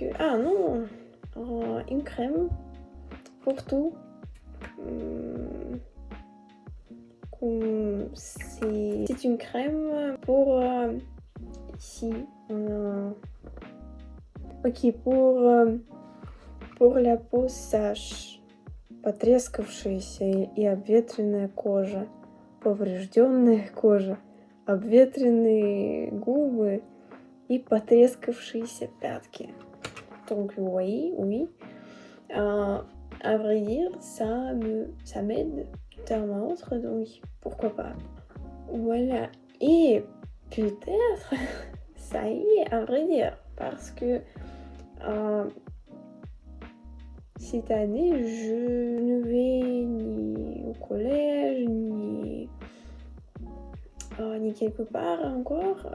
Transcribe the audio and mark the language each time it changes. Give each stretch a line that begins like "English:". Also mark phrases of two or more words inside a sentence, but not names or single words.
French: Ah non, une crème pour tout. C'est une crème pour... ici, on a... Ok, pour la peau sèche,
Russian: потрескавшаяся и обветренная кожа, поврежденная кожа, обветренные губы и потрескавшиеся пятки.
French: Donc vous voyez, oui. À vrai dire, ça m'aide d'un autre, donc pourquoi pas. Voilà. Et peut-être, ça y est, à vrai dire, parce que cette année, je ne vais ni au collège, ni quelque part encore.